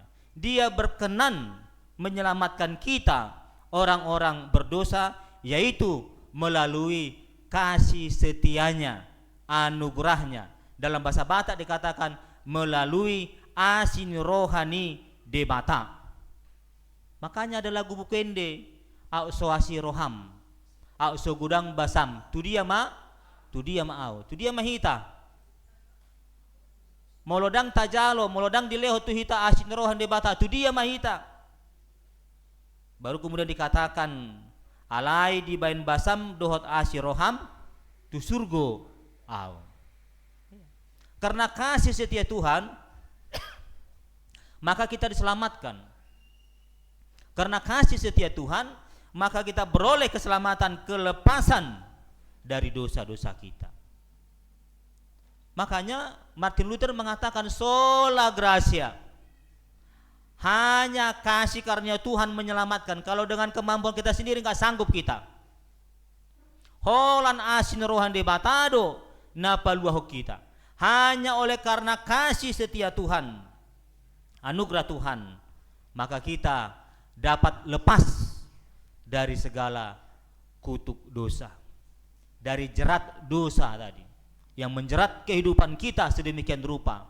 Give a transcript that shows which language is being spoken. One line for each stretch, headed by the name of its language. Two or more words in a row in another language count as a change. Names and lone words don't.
Indonesian: Dia berkenan menyelamatkan kita orang-orang berdosa, yaitu melalui kasih setianya, anugerahnya. Dalam bahasa Batak dikatakan melalui
Batak Toba: asin rohani debata.
Indonesian: Makanya ada lagu
Batak Toba: Bukende, au soasi roham, au so gudang basam, tu dia au, tu dia mahita. Molodang tajalo, molodang dileho tu hita asin rohan debata, tu dia mahita.
Indonesian: Baru kemudian dikatakan
Batak Toba: alai di bain basam dohot asin roham, tu surgo au.
Indonesian: Karena kasih setia Tuhan, maka kita diselamatkan. Karena kasih setia Tuhan, maka kita beroleh keselamatan, kelepasan dari dosa-dosa kita. Makanya Martin Luther mengatakan
Latin: sola gratia,
Indonesian: hanya kasih karunia Tuhan menyelamatkan. Kalau dengan kemampuan kita sendiri nggak sanggup kita.
Batak Toba: Holan asin rohan debatado napaluaho kita.
Indonesian: Hanya oleh karena kasih setia Tuhan, anugerah Tuhan, maka kita dapat lepas dari segala kutuk dosa, dari jerat dosa tadi yang menjerat kehidupan kita sedemikian rupa.